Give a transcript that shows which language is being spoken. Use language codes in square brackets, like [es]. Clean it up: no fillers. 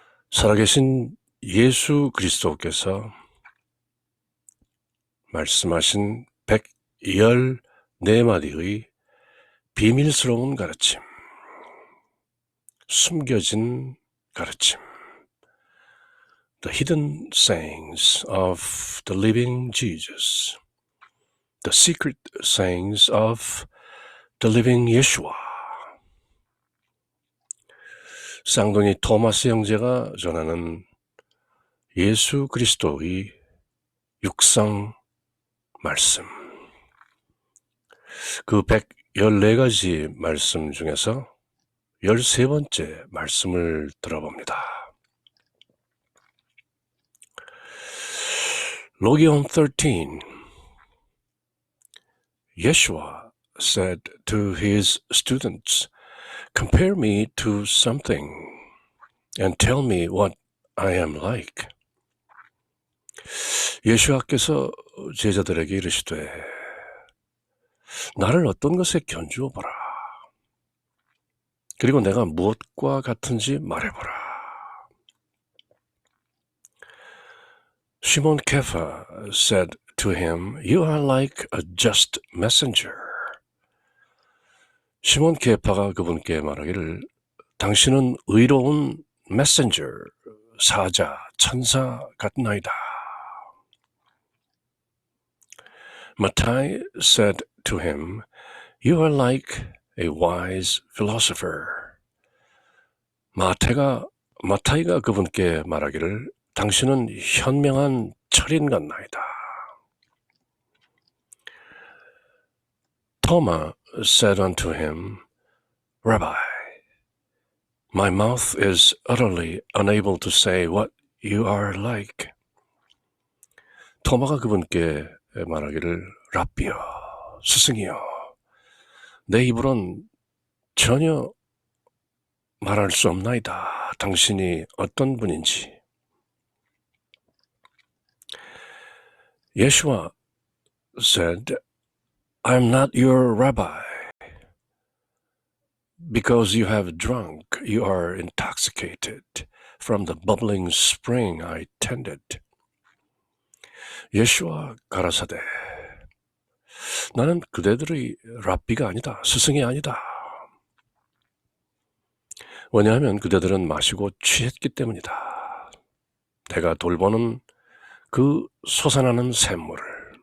[ko] 살아계신 예수 그리스도께서 말씀하신 114마디의 비밀스러운 가르침, 숨겨진 가르침, [en] the hidden sayings of the living Jesus, the secret sayings of the living Yeshua. [ko] 쌍둥이 토마스 형제가 전하는 예수 그리스도의 육성 말씀, 그 114가지 말씀 중에서 13번째 말씀을 들어봅니다. [en] Logion 13. Yeshua said to his students, "Compare me to something and tell me what I am like." [ko] 예수와께서 제자들에게 이르시되 나를 어떤 것에 견주어 보라. 그리고 내가 무엇과 같은지 말해보라. [en] Shimon Kefa said to him, "You are like a just messenger." [ko] 시몬 케파가 그분께 말하기를 당신은 의로운 messenger, 사자, 천사 같나이다. [en] Mattai said to him, "You are like a wise philosopher." [ko] 마타이가 그분께 말하기를 당신은 현명한 철인 같나이다. [en] Thomas said unto him, "Rabbi, my mouth is utterly unable to say what you are like." [ko] 토마가 그분께 말하기를 랍비여, 스승이여, 내 입으론 전혀 말할 수 없나이다. 당신이 어떤 분인지. [en] Yeshua said, "I am not your rabbi. Because you have drunk, you are intoxicated from the bubbling spring I tended." [ko] 예수와 가라사대 나는 그대들의 랍비가 아니다. 스승이 아니다. 왜냐하면 그대들은 마시고 취했기 때문이다. 내가 돌보는 그 솟아나는 샘물을.